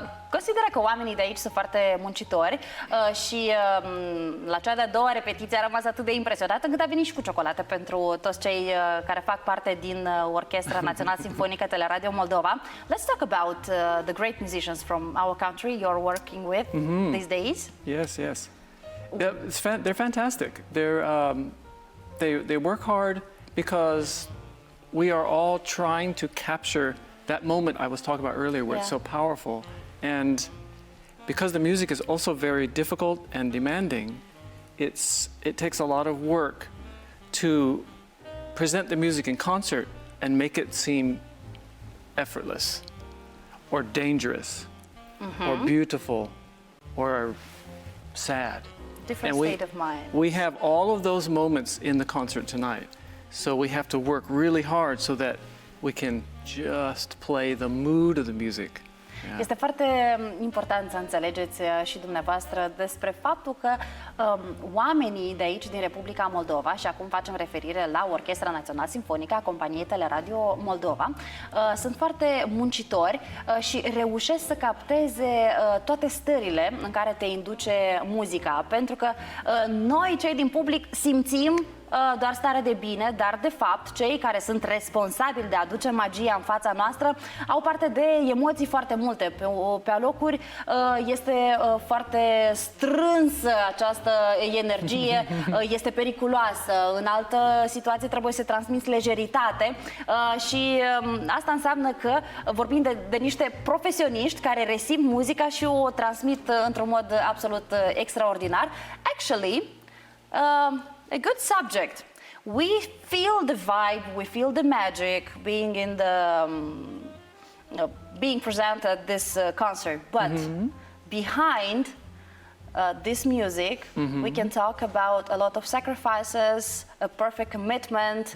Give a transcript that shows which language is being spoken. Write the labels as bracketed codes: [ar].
[ro] Consideră că oamenii de aici sunt foarte muncitori și la cea de-a doua repetiție a rămas atât de impresionat încât a venit și cu ciocolată pentru toți cei care fac parte din Orchestra Națională Sinfonică Radio Moldova. [en] Let's talk about the great musicians from our country you're working with these days. Yes. They're fantastic. They work hard because we are all trying to capture that moment I was talking about earlier, where it's so powerful. And because the music is also very difficult and demanding, it takes a lot of work to present the music in concert and make it seem effortless or dangerous or beautiful or sad. Different state of mind. We have all of those moments in the concert tonight. So we have to work really hard so that we can just play the mood of the music. [ro] Este foarte important să înțelegeți și dumneavoastră despre faptul că oamenii de aici, din Republica Moldova, și acum facem referire la Orchestra Națională Sinfonică a companiei Radio Moldova, sunt foarte muncitori și reușesc să capteze toate stările în care te induce muzica, pentru că noi, cei din public, simțim doar stare de bine, dar de fapt cei care sunt responsabili de a aduce magia în fața noastră au parte de emoții foarte multe. Pe alocuri este foarte strânsă această energie, este periculoasă, în altă situație trebuie să transmiți lejeritate și asta înseamnă că vorbim de niște profesioniști care resimt muzica și o transmit într-un mod absolut extraordinar. [en] Actually, a good subject. We feel the vibe, we feel the magic being in the being present at this concert, but behind this music, we can talk about a lot of sacrifices, a perfect commitment,